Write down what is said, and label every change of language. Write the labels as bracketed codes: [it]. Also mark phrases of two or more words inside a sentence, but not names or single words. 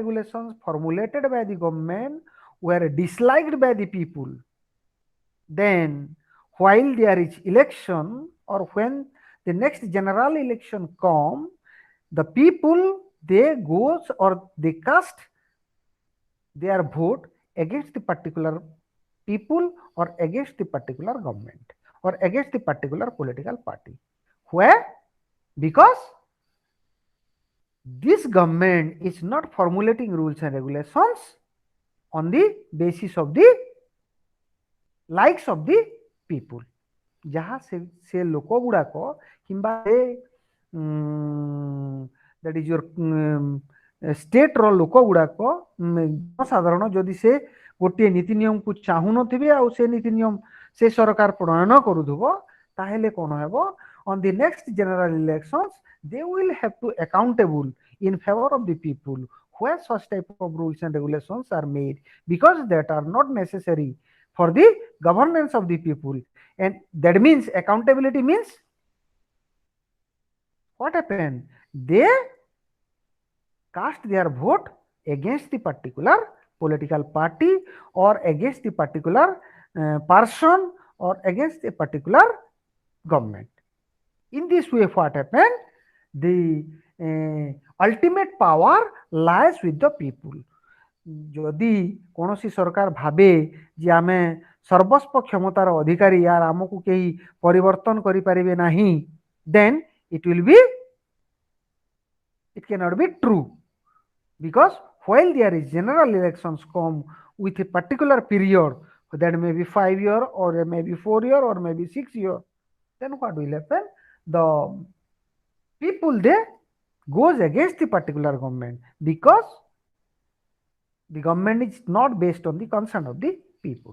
[en] regulations formulated by the government were disliked by the people, then while there is election or when the next general election come, the people they goes or they cast their vote against the particular people or against the particular government or against the particular political party. Where? Because this government is not formulating rules and regulations on the basis of the likes of the people. [or] ଯାହା ସେ ଲୋକ ଗୁଡାକ କିମ୍ବା [en] that is your state [or] ର ଲୋକ ଗୁଡାକ ଜନସାଧାରଣ ଯଦି ସେ ଗୋଟିଏ ନୀତି ନିୟମକୁ ଚାହୁଁନଥିବେ ଆଉ ସେ ନୀତି ନିୟମ ସେ ସରକାର ପ୍ରଣୟନ କରୁଥିବ ତାହେଲେ କଣ ହେବ [en] on the next general elections they will have to accountable in favor of the people where such type of rules and regulations are made because that are not necessary for the governance of the people. And that means accountability means what happened? They cast their vote against the particular political party or against the particular person or against a particular government. In this way, what happened? The ultimate power lies with the people. [or] যদি କୌଣସି ସରକାର ଭାବେ ଯେ ଆମେ ସର୍ବସ୍ପ କ୍ଷମତାର ଅଧିକାରୀ ୟାର ଆମକୁ କେହି ପରିବର୍ତ୍ତନ କରିପାରିବେ ନାହିଁ [en] then it cannot be true because while there is general elections come with a particular period that may be 5 year or maybe 4 year or maybe 6 year then what will happen? The people they goes against the particular government because the government is not based on the concern of the people.